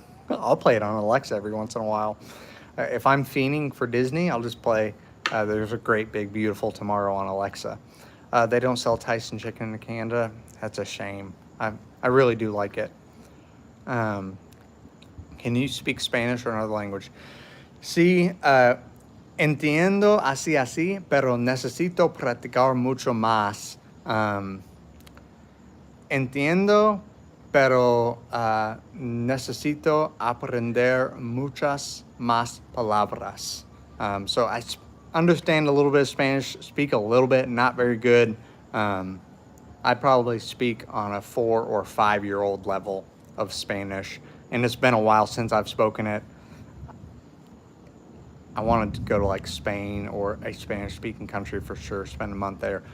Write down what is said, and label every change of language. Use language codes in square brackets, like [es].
[en] I'll play it on Alexa every once in a while. If I'm fiending for Disney, I'll just play There's a Great Big Beautiful Tomorrow on Alexa. They don't sell Tyson chicken in Canada. That's a shame. I really do like it. Can you speak Spanish or another language? [es] Sí, entiendo así, pero necesito practicar mucho más. Entiendo, pero necesito aprender muchas más palabras. [en] So I understand a little bit of Spanish, speak a little bit, not very good. I probably speak on a 4 or 5 year old level of Spanish, and it's been a while since I've spoken it. I wanted to go to like Spain or a Spanish speaking country for sure, spend a month there.